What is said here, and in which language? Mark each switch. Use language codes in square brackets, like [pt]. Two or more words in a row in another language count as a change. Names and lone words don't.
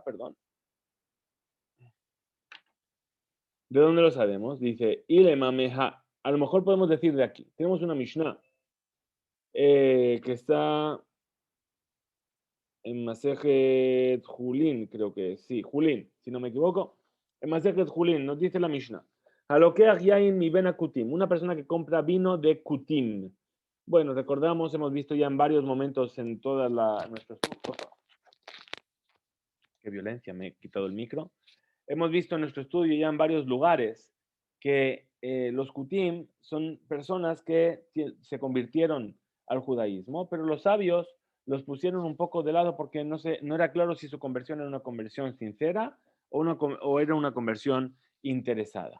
[es] Perdón. ¿De dónde lo sabemos? Dice Ilemameha. A lo mejor podemos decir de aquí. Tenemos una Mishnah que está en Masejet Julin, creo que es. Sí, Julin, si no me equivoco. En Masejet Julin nos dice la Mishnah. [he] הלוקח יין מבין הכותים. [es] Una persona que compra vino de kutim. Bueno, recordamos, hemos visto ya en varios momentos en toda nuestra... Qué violencia, me he quitado el micro. Hemos visto en nuestro estudio ya en varios lugares que los kutim son personas que se convirtieron al judaísmo, pero los sabios los pusieron un poco de lado porque no era claro si su conversión era una conversión sincera o era una conversión interesada.